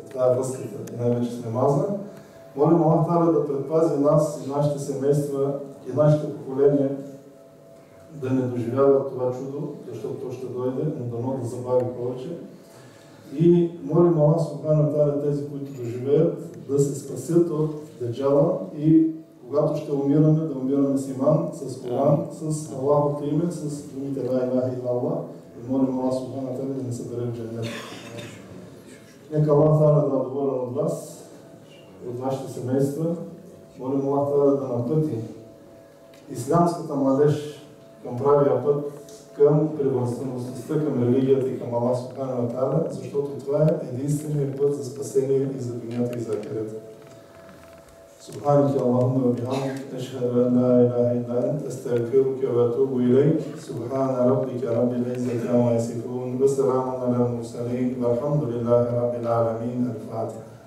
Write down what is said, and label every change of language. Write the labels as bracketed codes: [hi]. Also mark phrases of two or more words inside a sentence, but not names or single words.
[bg] Това е връзката и най-вече с намаза. Молим Аллах Та'аля да предпази нас и нашите семейства и нашите поколения да не доживяват това чудо, защото то ще дойде, но дано да забави повече. И молим Аллах [ar] سبحانه وتعالى [bg] тези, които доживеят, да се спасят от Даджала и когато ще умираме, да умираме с иман, с Коран, с Аллахото име, с думите [ar] لا إله إلا الله. [bg] И молим Аллах [ar] سبحانه وتعالى [bg] да ни събере в джаннет. Нека Аллах Та'аля да е доволен от вас, от вашите семейства. Молим Аллах Та'аля да напъти ислямската младеж към правия път, към привързаността, към религията и към Аллах [ar] سبحانه وتعالى, [bg] защото това е единственият път за спасение и за дунята и за ахирета. [ar] سبحانك اللهم وبحمدك أشهد أن لا إله إلا أنت أستغفرك وأتوب إليك سبحان ربك رب العزة عما يصفون وسلام على المرسلين والحمد لله رب العالمين الفاتحة